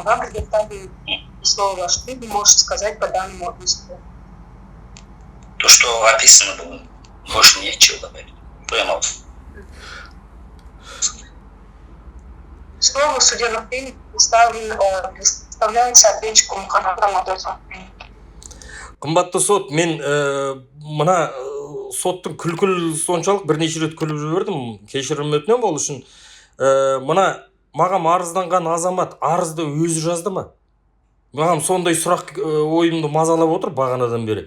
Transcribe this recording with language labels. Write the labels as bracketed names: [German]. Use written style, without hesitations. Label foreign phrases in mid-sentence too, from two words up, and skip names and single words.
[Russian] Вам предоставили слово. Что вы можете сказать по данному иску? То, что описано было, больше нечего добавить. Что я могу? Слово в судебных прениях представляется ответчику Мухаммаду Мадосову. [Kazakh] Қымбатты сот, мен мына соттың күлкіл соншалық бірнеше рет күліп жібердім, кешірім өтінемін ол үшін. Мына маған арызданған азамат арызды өзі жазды ма? Маған сондай сұрақ ойымды мазалап отыр бағанадан бері.